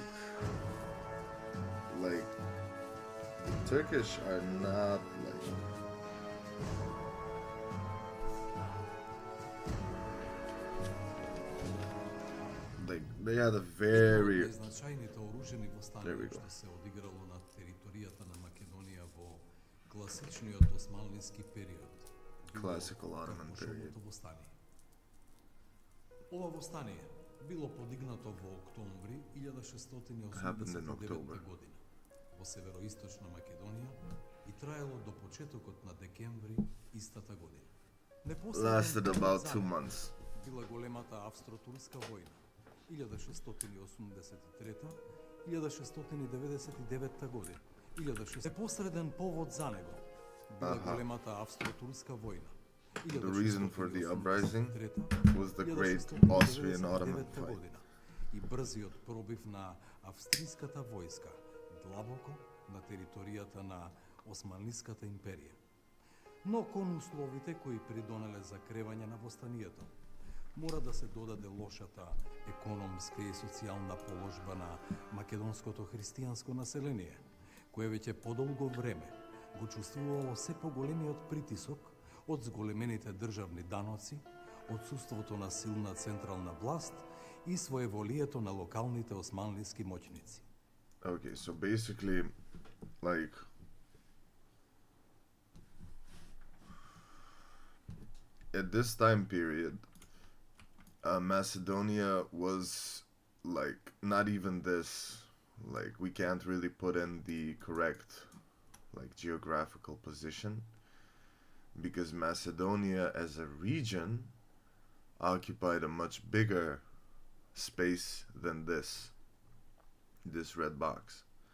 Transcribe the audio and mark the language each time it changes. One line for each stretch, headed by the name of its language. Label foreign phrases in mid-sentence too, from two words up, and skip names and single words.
English: Like the Turkish are not like they had a very... There we go. Classical Ottoman period.
Macedonian: Ова востание било подигнато во октомври
English: Happened in 1689 October.
Macedonian: година во североисточна Македонија и траело до почетокот на декември истата година.
English: Lasted about 2 months.
Macedonian: Била големата австро-турска војна 1683-1699 година. Непосреден повод за него била големата австро-турска војна.
English: The reason for the uprising was the great Austrian Ottoman fight.
Macedonian: И брзиот пробив на австриската војска длабоко на територијата на Османлиската империја. Но кон условите кои придонеле за кревање на востанието, мора да се додаде лошата економска и социјална положба на македонското христијанско население, кое веќе подолго време го чувствувало се поголемиот притисок од зголемените државни даноци, отсуството на силна централна власт и своеволието на локалните османлиски моќници.
English: Okay, so basically, like, at this time period, Macedonia was like not even this. Like, we can't really put in the correct, like, geographical position, because Macedonia as a region occupied a much bigger space than this red box.